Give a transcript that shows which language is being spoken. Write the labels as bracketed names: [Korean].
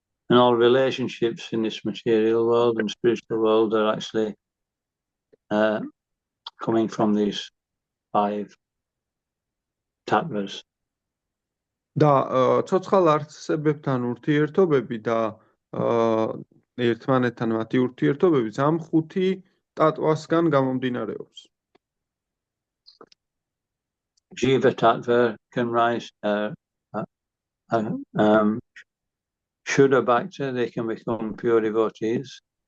[English] And all relationships in this material world and spiritual world are actually coming from these 5 tattvas. [Georgian] და ცოცხალ არსებებთან ურთიერთობები და ერთმანეთთან მათი ურთიერთობებიც ამ 5 ტატვასგან გამომდინარეობს. [English] Jiva Tattva can rise Shuddha Bhakta, they can become pure devotees.